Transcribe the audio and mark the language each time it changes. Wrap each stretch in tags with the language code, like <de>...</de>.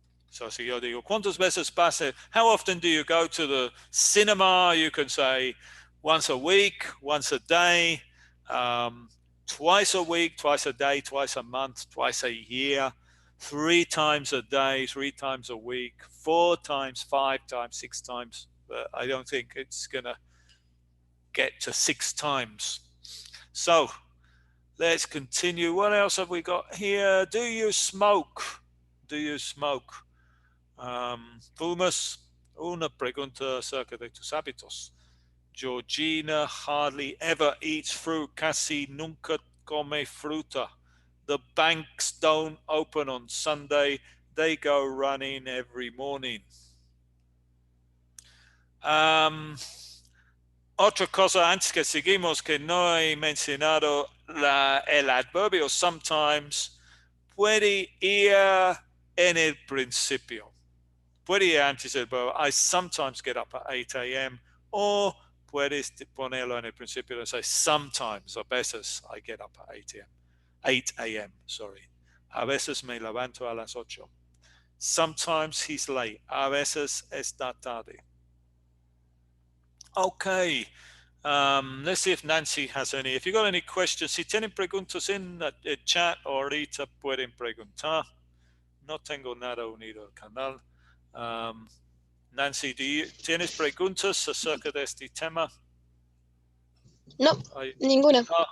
<es>So si yo digo, ¿cuántas veces pasa?</es> <en>How often do you go to the cinema? You can say once a week, once a day, twice a week, twice a day, twice a month, twice a year, 3 times a day, 3 times a week, 4 times, 5 times, 6 times. But I don't think it's going to get to 6 times. So let's continue. What else have we got here? Do you smoke? Do you smoke?</en> <es>Fumas, una pregunta acerca de tus hábitos.</es> <en>Georgina hardly ever eats fruit,</en> <es>casi nunca come fruta.</es> <en>The banks don't open on Sunday, they go running every morning.</en> <es>Otra cosa antes que seguimos que no he mencionado, el adverbio sometimes puede ir en el principio. Puede ir antes del verbo.</es> <en>I sometimes get up at 8 a.m.</en> <es>O puedes ponerlo en el principio y</es> <en>say sometimes,</en> <es>a veces</es> <en>I get up at 8 a.m.</en> <es>8 a.m.,</es> <en>sorry.</en> <es>A veces me levanto a las 8.</es> <en>Sometimes he's late.</en> <es>A veces está tarde.</es> <en>Okay. Let's see if Nancy has any. If you got any questions,</en> <es>si tienen preguntas en el chat, ahorita pueden preguntar. No tengo nada unido al canal. Nancy, ¿tienes preguntas acerca de este tema? No, ninguna.</es>